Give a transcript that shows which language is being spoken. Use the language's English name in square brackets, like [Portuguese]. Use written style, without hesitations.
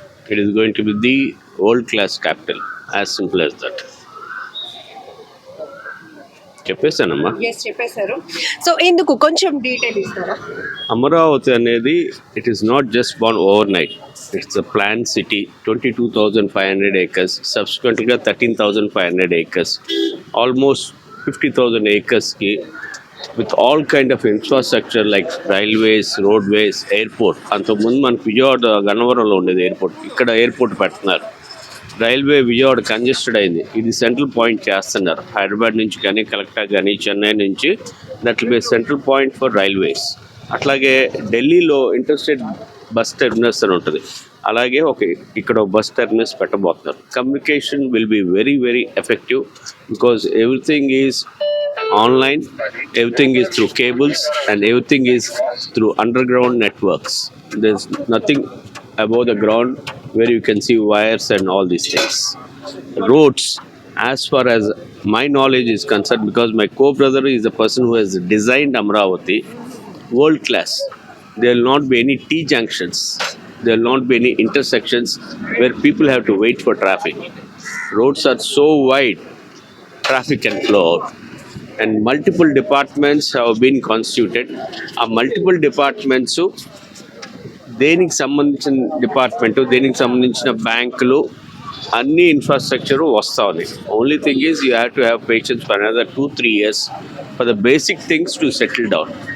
[English] It is going to be the world class capital, as simple as that. [Telugu] చెప్పేశానమ్మా. చెప్పేశారు. So ఎందుకు కొంచెం detail ఇస్తారా? [English] అమరావతి అనేది it is not just born overnight. It's a plan city. 22,500 acres, సబ్సిక్వెంట్గా 13,500 acres, almost 50,000 acresకి with all kind of infrastructure like railways, roadways, airport. [Telugu] అంతకుముందు మనకు విజయవాడ గన్నవరంలో ఉండేది airport, ఇక్కడ ఎయిర్పోర్ట్ పెడుతున్నారు. రైల్వే విజయవాడ కంజెస్టెడ్ అయింది. ఇది సెంట్రల్ పాయింట్ చేస్తున్నారు. హైదరాబాద్ నుంచి కానీ, కలకత్తా కానీ, చెన్నై నుంచి [English] That will be central point for railways. [Telugu] అట్లాగే ఢిల్లీలో ఇంటర్స్టేట్ బస్ టెర్మినస్ అని ఉంటుంది. అలాగే ఇక్కడ bus terminus పెట్టబోతున్నారు. [English] Communication will be very very effective because everything is online, everything is through cables and everything is through underground networks. There is nothing above the ground where you can see wires and all these things. Roads, as far as my knowledge is concerned, because my co-brother is the person who has designed Amravati, world class. There will not be any T junctions. There will not be any intersections where people have to wait for traffic. Roads are so wide, traffic can flow out. And multiple departments have been constituted. [Telugu] Multiple departments దేనికి సంబంధించిన department, దేనికి సంబంధించిన బ్యాంకులు, అన్ని infrastructure వస్తూ ఉంది. [English] Only thing is you have to have patience for another 2-3 years for the basic things to settle down.